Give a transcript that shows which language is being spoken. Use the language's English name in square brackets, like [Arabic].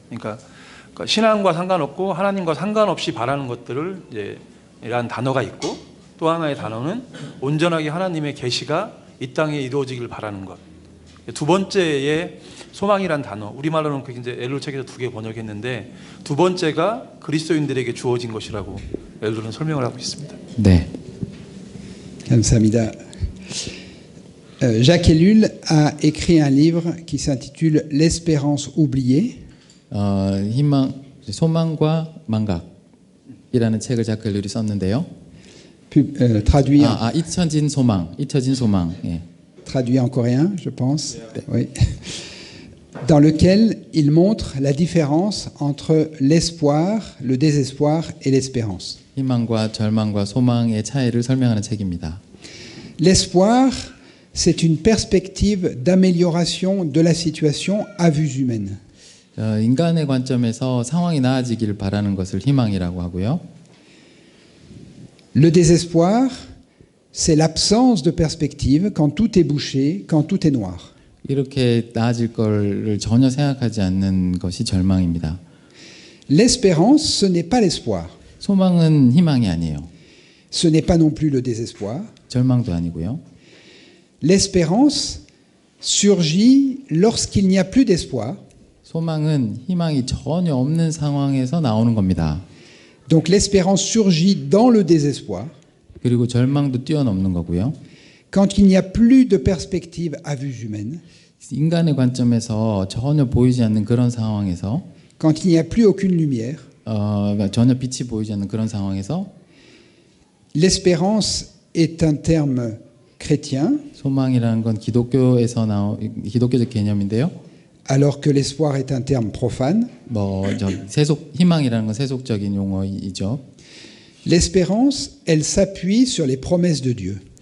[Korean] 그러니까 신앙과 상관없고 하나님과 상관없이 바라는 것들을 이제 이라는 단어가 있고 또 하나의 단어는 온전하게 하나님의 계시가 이 땅에 이루어지길 바라는 것. 두 번째의 소망이란 단어, 우리말로는 그 이제 엘룰 책에서 두 개 번역했는데 두 번째가 그리스도인들에게 주어진 것이라고 엘룰은 설명을 하고 있습니다. 네. 감사합니다. [French] Jacques Ellul a écrit un livre qui s'intitule L'espérance oubliée. [Korean] 희망, 소망과 망각이라는 책을 자크 엘룰이 썼는데요. [French] Traduit, [Korean] 잊혀진 소망. 예. [French] traduit en coréen, je pense. Oui. Dans lequel il montre la différence entre l'espoir, le désespoir et l'espérance. [Korean] 희망과 절망과 소망의 차이를 설명하는 책입니다. [French] L'espoir, c'est une perspective d'amélioration de la situation à vue humaine. [Korean] 인간의 관점에서 상황이 나아지길 바라는 것을 희망이라고 하고요. [French] Le désespoir, c'est l'absence de perspective quand tout est bouché, quand tout est noir. [Korean] 이렇게 나아질 거를 전혀 생각하지 않는 것이 절망입니다. [French] L'espérance, ce n'est pas l'espoir. [Korean] 소망은 희망이 아니에요. [French] Ce n'est pas non plus le désespoir. [Korean] 절망도 아니고요. [French] L'espérance surgit lorsqu'il n'y a plus d'espoir. [Korean] 소망은 희망이 전혀 없는 상황에서 나오는 겁니다. [French] Donc l'espérance surgit dans le désespoir. [Korean] 그리고 절망도 뛰어넘는 거고요. [French] Quand il n'y a plus de perspective à vue humaine. [Korean] 인간의 관점에서 전혀 보이지 않는 그런 상황에서 [French] Quand il n'y a plus aucune lumière. [Korean] 전혀 빛이 보이지 않는 그런 상황에서 [French] L'espérance est un terme chrétien. [Korean] 소망이라는 건 기독교적 개념인데요. [French] Alors que l'espoir est un terme profane. [Korean] 희망이라는 건 세속적인 용어이죠. [French] L'espérance, elle s'appuie sur les promesses de Dieu.